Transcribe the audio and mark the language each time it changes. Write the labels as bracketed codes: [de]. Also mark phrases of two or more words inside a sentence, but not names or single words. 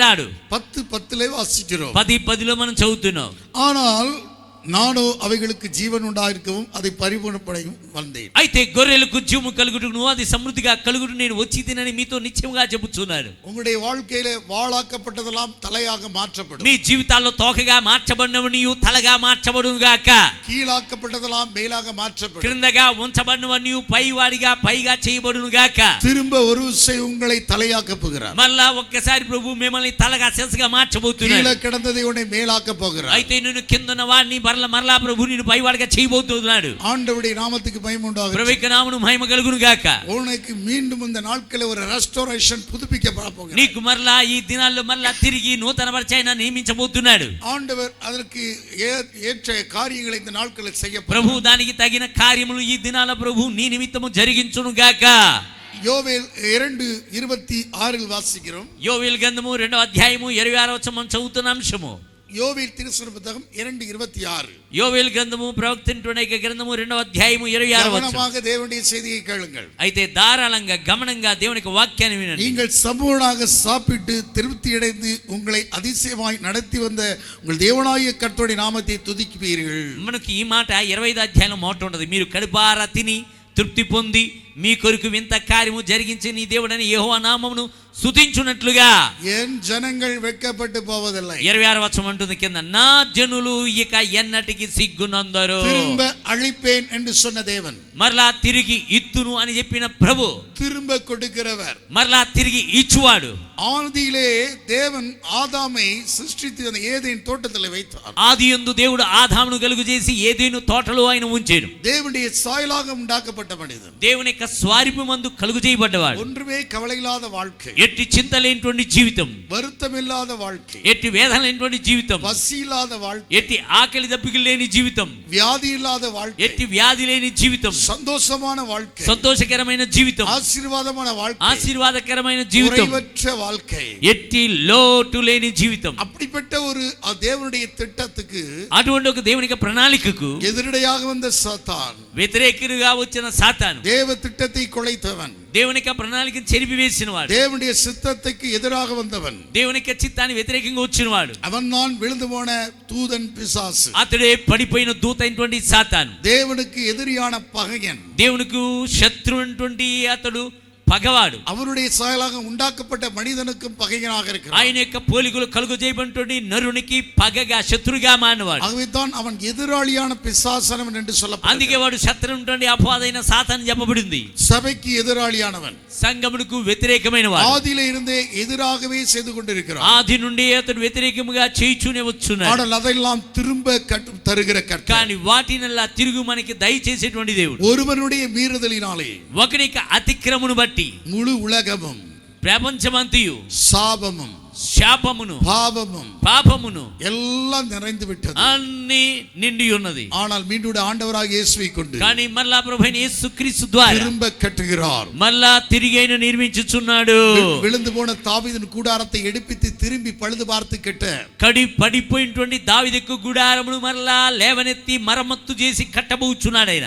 [ta] 10:10 வாசிக்கிறோம். [te] 10:10లో మనం చదువుతున్నాం. [ta] ஆனால் நானோ அவைகளுக்கு ஜீவன் உண்டாயிருக்கவும் அதை பரிபூர்ணப்படையும் வந்தேன். [te] అయితే గొర్రెలకు జీవము కలుగుటను, అది సమృద్ధిగా కలుగుట నేను వచ్చి తినని మీతో నిశ్చయముగా చెబుతున్నాను. [ta] உங்களுடைய வாழ்க்கையில வாளாக்கப்பட்டதெல்லாம் தலையாக மாற்றப்படும். [te] మీ జీవితాల్లో తోకగా మార్చబడినవనియు తలగా మార్చబడును గాక. [ta] கீழாக்கப்பட்டதெல்லாம் மேலாக மாற்றப்படும். [te] క్రిందగా ఉంచబడినవనియు పైవాడిగా పైగా చేయబడును గాక. [ta] திரும்ப ஒரு விசை உங்களை தலையாக்க போகிறார். [te] మళ్ళా ఒక్కసారి ప్రభు మిమ్మల్ని తలగా శిరస్సుగా మార్చబోతున్నాడు. [ta] கீழே கிடந்ததை உன்னை மேலாக்க போகிறார். [te] అయితే నేను కిందన్న వాడిని మరలా ప్రభు నిన్ను పైవాడిగా చేయబోతున్నాడు. [ta] ஆண்டவருடைய நாமத்துக்கு மகிமை உண்டாகட்டும். [te] ప్రభు యొక్క నామమును మహిమ కలుగును గాక. [ta] உனக்கு மீண்டும் இந்த நாட்களில் ஒரு ரெஸ்டோரேஷன் புதுப்பிக்க போகிறார். [te] నీకు మరలా ఈ దినాల్లో మరలా తిరిగి నూతన పరిచయన నియమించబోతున్నాడు. [ta] ஆண்டவர் அதற்கு ஏற்ற காரியங்களை இந்த நாட்களில் செய்ய [te] ప్రభు దానికి తగిన కార్యములు ఈ దినాల ప్రభు నీ నిమిత్తము జరిగించును గాక. [ta] యోవేల్ 2:26 వాసిக்கிறோம். [te] యోవేలు గ్రంథము 2వ అధ్యాయము 26వ వచనం చదువుతున్న అంశము. యోవేల్ తిరుసన పుస్తకం 2:26. యోవేలు గ్రంథము ప్రవక్తింటున్న గ్రంథము 2వ అధ్యాయము 26వ వచనం. [ta] கவனமாக தேவனுடைய செய்தியை கேளுங்கள். [te] అయితే ధారాళంగా గమనంగా దేవుని యొక్క వాక్యాన్ని వినండి. [ta] நீங்கள் சம்பூர்ணமாக சாப்பிட்டு திருப்தி அடைந்து உங்களை அதிசயமாய் நடத்தி வந்த உங்கள் தேவனாகிய கர்த்தருடைய நாமத்தை துதிப்பீர்கள். [te] మనకి ఈ మాట 25వ అధ్యాయంలో మాట ఉంటది. మీరు కడుపారా తిని తృప్తి పొంది మీ కొరకు వింత కార్యము జరిగించి నీ దేవుడని యెహోవా నామమును స్తుతించునట్లుగా. [ta] என் ஜனங்கள் வெட்கப்பட்டு போவதில்லை. [te] 26వ వచనం అంటుంది కింద, నా జనులు ఇక ఎన్నటికి సిగ్గునందరు. [ta] திரும்ப அழிப்பேன் என்று சொன்ன தேவன், [te] మరలా తిరిగి ఇత్తును అని చెప్పిన ప్రభు, [ta] திரும்ப கொடுக்கிறவர், [te] మరలా తిరిగి ఇచ్చువాడు. [ta] ஆதியிலே தேவன் ஆதாமை சிருஷ்டித்து அந்த ஏதேன் தோட்டத்தில் வைத்தார். [te] ఆదియందు దేవుడు ఆదామును కలుగు చేసి ఏదెను తోటలో ఆయన ఉంచెను. [ta] தேவனுடைய சாயலாக உண்டாக்கப்பட்ட மனிதன், [te] దేవుని యొక్క స్వరూపము మందు కలుగు చేయబడ్డవాడు. [ta] ஒன்றுமே కవలైలాத வாழ்க்கை, [te] ఎట్టి చింత లేనిటువంటి జీవితం, [ta] வருத்தமில்லாத வாழ்க்கை, [te] ఎట్టి వేదన లేనిటువంటి జీవితం, [ta] பசி இல்லாத வாழ்க்கை, [te] ఎట్టి ఆకలి దప్పికలు లేని జీవితం, [ta] வியாதி இல்லாத வாழ்க்கை, [te] ఎట్టి వ్యాధి లేని జీవితం, [ta] சந்தோஷமான வாழ்க்கை, [te] సంతోషకరమైన జీవితం, [ta] ஆசீர்வாதமான வாழ்க்கை, [te] ఆశీర్వాదకరమైన జీవితం, [ta] குறைவற்ற வாழ்க்கை, [te] ఎట్టి లోటు లేని జీవితం. [ta] அப்படிப்பட்ட ஒரு தேவனுடைய திட்டத்துக்கு [te] అటువంటి ఒక దేవుని ప్రణాళికకు [ta] எதிரடையாக வந்த சாத்தான், [te] వ్యతిరేకిగా వచ్చిన సాతాను, [ta] தேவ திட்டத்தை குலைத்தவன், [te] దేవుని ప్రణాళికను చెరిపివేసిన వాడు, [ta] தேவனுடைய சித்தத்துக்கு எதிராக வந்தவன், [te] దేవుని చిత్తాన్ని వ్యతిరేకంగా వచ్చిన వాడు, [ta] அவன் தான் விழுந்து போன தூதன் பிசாசு, [te] అతడే పడిపోయిన దూత అయినటువంటి సాతాను, [ta] தேவனுக்கு எதிரியான பகையன், [te] దేవునికి శత్రువు అయినటువంటి అతడు పగవాడు, [ta] அவருடைய சாயலாக உண்டாக்கப்பட்ட மனிதனுக்கும் பகையனாக இருக்கிறான். [te] ఆయన యొక్క పోలికలు కలుగు చేయబడినటువంటి నరునికి పగగా శత్రుగా మానవాడు. [ta] ஆகவே தான் அவன் எதிராளியான பிசாசனவன் என்று [te] అందుకే [ta] சொல்லப்படுகிறான். [te] వాడు శత్రువు అయినటువంటి అపవాదైన సాతాను చెప్పబడింది. [ta] சபைக்கு எதிராளியானவன், [te] సంఘమునకు వ్యతిరేకమైన వాడు, [ta] ஆதியிலே இருந்தே எதிராகவே செய்து கொண்டிருக்கிறான். [te] ఆది నుండి అతడు వ్యతిరేకముగా చేయుచూనే వచ్చున్నాడు. [ta] ஆனால் அதெல்லாம் திரும்ப தருகிற கர்த்தர், [te] కానీ వాటినల్లా తిరుగు మనకి దయచేసేటువంటి దేవుడు. [ta] ஒருவனுடைய மீறுதலினாலே [te] ఒకని యొక్క అతిక్రమను బట్టి [ta] முழு உலகமும் [te] ప్రపంచమంతయు [ta] சாபமும் [te] శాపమును [ta] பாவமும் [te] పాపమును [ta] எல்லாம் நிறைந்து விட்டது. [te] అన్ని నిండి ఉన్నది. [ta] ஆனால் மீண்டும் ஆண்டவராக இயேசுவை கொண்டு [te] కానీ మళ్ళా ప్రభువైన యేసుక్రీస్తు ద్వారా [ta] திரும்ப கட்டுகிறார். [te] మళ్ళా తిరిగి ఆయన నిర్మించుచున్నాడు. [ta] விழுந்து போன தாவீதின் கூடாரத்தை எடுப்பித்து திரும்பி பழுது பார்த்து கட்ட, [te] పడిపోయినటువంటి దావీదుకు గుడారమును మరలా లేవనెత్తి మరమ్మత్తు చేసి కట్టబోచున్నాడు ఆయన.